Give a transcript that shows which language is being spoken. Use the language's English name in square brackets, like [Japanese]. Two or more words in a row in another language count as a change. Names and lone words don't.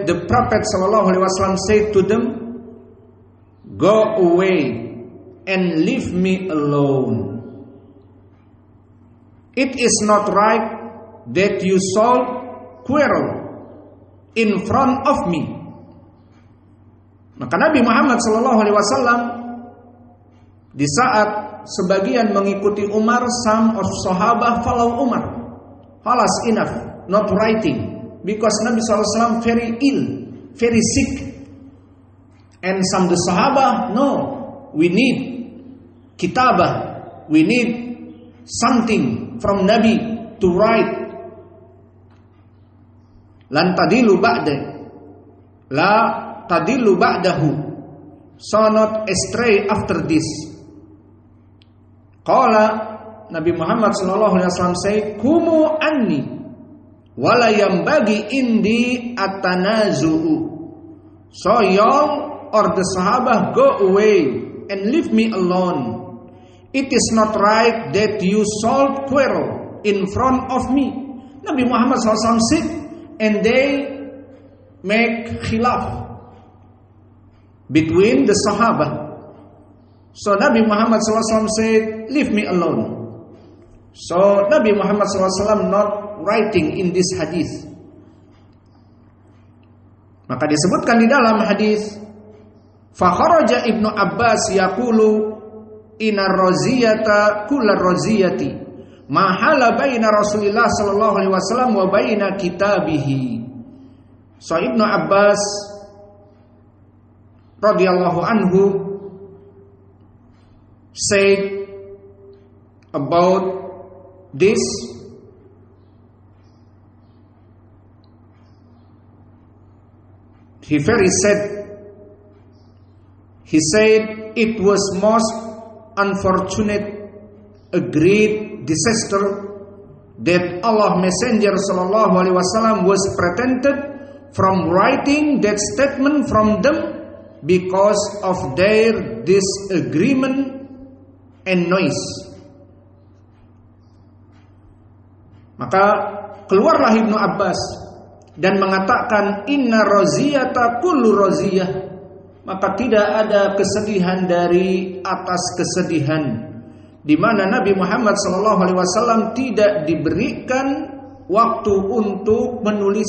[English] The Prophet [Arabic] صلى الله عليه وسلم [English] said to them, "Go away and leave me alone. It is not right that you should quarrel in front of me." [Malay] Maka Nabi Muhammad [Arabic] صلى الله عليه وسلم [Malay] di saat sebagian mengikuti Umar, [English] some of Sahabah follow Umar. Halas, enough, not writing. Because Nabi SAW very ill, very sick. And some the Sahaba, no, we need kitabah, we need something from Nabi to write. [Arabic] لن تضلوا بعد، لا تضلوا بعده, [English] so not astray after this. [Arabic] Qala, Nabi Muhammad SAW say, قوموا عني ولا ينبغي عندي التنازع. [English] So y'all or the Sahaba, go away and leave me alone. It is not right that you should quarrel in front of me. Nabi Muhammad SAW sit and they make khilaf between the Sahaba. So Nabi Muhammad SAW said, leave me alone. So Nabi Muhammad SAW not writing in this hadith. [Malay] Maka disebutkan di dalam hadis, [Arabic] فخرج ابن عباس يقول إن الرزية كل الرزية ما حال بين رسول الله صلى الله عليه وسلم وبين كتابه. [English] So Ibnu Abbas [Arabic] رضي الله عنه [English] said about this, he said it was most unfortunate, a great disaster, that Allah Messenger [Arabic] صلى الله عليه وسلم [English] was prevented from writing that statement from them because of their disagreement and noise. [Malay] Maka keluarlah Ibnu Abbas dan mengatakan [Arabic] إن الرزية كل الرزية, [Malay] maka tidak ada kesedihan dari atas kesedihan, di mana Nabi Muhammad SAW tidak diberikan waktu untuk menulis.